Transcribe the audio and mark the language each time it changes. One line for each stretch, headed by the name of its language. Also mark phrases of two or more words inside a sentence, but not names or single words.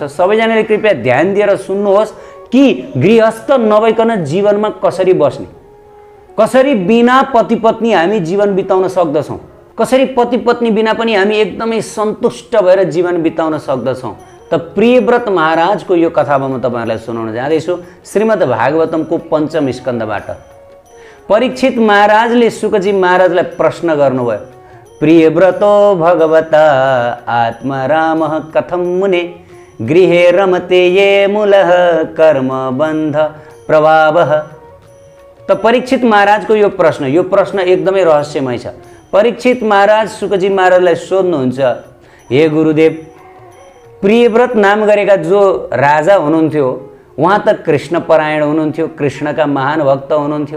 Nepali: सबैजनाले कृपया ध्यान दिएर सुन्नुहोस् कि गृहस्थ नभइकन जीवनमा कसरी बस्ने, कसरी बिना पति पत्नी हामी जीवन बिताउन सक्दछौँ, कसरी पति पत्नी बिना पनि हामी एकदमै सन्तुष्ट भएर जीवन बिताउन सक्दछौँ। त प्रियव्रत महाराजको यो कथा म तपाईँहरूलाई सुनाउन जाँदैछु श्रीमद् भागवतमको पञ्चम स्कन्धबाट। परीक्षित महाराजले शुकजी महाराजलाई प्रश्न गर्नुभयो,
Sanskrit: प्रियव्रतो भगवता आत्मा रामः कथं मुने गृहे रमते ये मूलः कर्म बन्ध प्रभावः।
Nepali: त परीक्षित महाराजको यो प्रश्न एकदमै रहस्यमय छ। परीक्षित महाराज शुकजी महाराजलाई सोध्नुहुन्छ, हे गुरुदेव, प्रियव्रत नाम गरेका जो राजा हुनुहुन्थ्यो उहाँ त कृष्ण परायण हुनुहुन्थ्यो, कृष्णका महान भक्त हुनुहुन्थ्यो।